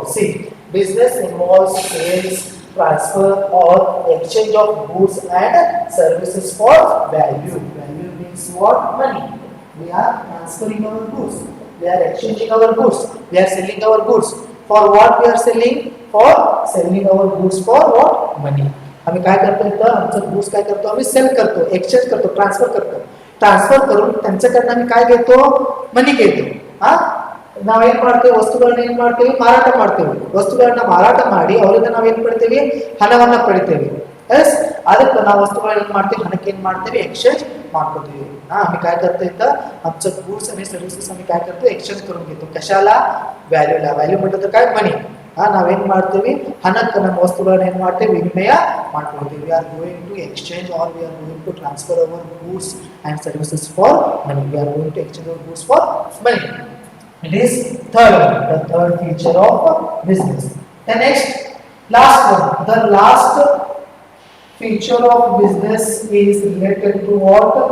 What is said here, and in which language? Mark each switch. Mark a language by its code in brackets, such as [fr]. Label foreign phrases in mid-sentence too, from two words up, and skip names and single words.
[en] See, business involves sales, transfer or exchange of goods and services for value. Value means what? Money. We are transferring our goods. We are exchanging our goods. We are selling our goods. For what we are selling? For selling our goods for what? Money. [mr] आम्ही काय करतो? तर आमचं goods काय करतो? आम्ही सेल करतो, एक्सचेंज करतो, ट्रान्सफर करतो. ट्रान्सफर करून त्यांच्याकडनं आम्ही काय घेतो? मनी घेतो. [kn] ನಾವೇನ್ ಮಾಡ್ತೇವೆ? ವಸ್ತುಗಳನ್ನ ಏನ್ ಮಾಡ್ತೇವೆ? ಮಾರಾಟ ಮಾಡ್ತೇವೆ. ವಸ್ತುಗಳನ್ನ ಮಾರಾಟ ಮಾಡಿ ಅವರಿಂದ ನಾವೇನ್ ಪಡಿತೇವೆ? ಹಣವನ್ನ ಪಡಿತೇವೆ. एस ಅದಕ್ಕೆ ನಾವು वस्तूಗಳನ್ನ ಏನ್ ಮಾಡ್ತೇವೆ? ಹಣಕ್ಕೆ ಏನ್ ಮಾಡ್ತೇವೆ? एक्सचेंज ಮಾಡ್ಕೊತೀವಿ. [mr] आम्ही काय करतो? इथं आमचं गुड्स आणि सर्व्हिसेस आम्ही काय करतो? एक्सचेंज करून घेतो. कशाला? व्हॅल्यूला. व्हॅल्यू म्हणजे तर काय? मनी. [kn] ನಾವೇನ್ ಮಾಡ್ತೀವಿ? ಹಣಕ್ಕೆ ನಮ್ಮ ವಸ್ತುಗಳನ್ನ ಏನ್ ಮಾಡ್ತೇವೆ? ವಿನಿಮಯ ಮಾಡ್ಕೊಳ್ತೀವಿ. [en] We are going to exchange or we are going to transfer our goods and services for money. We are going to exchange our goods for money. It is third one, the third feature of business. The next, last one, the last feature of business is related to what?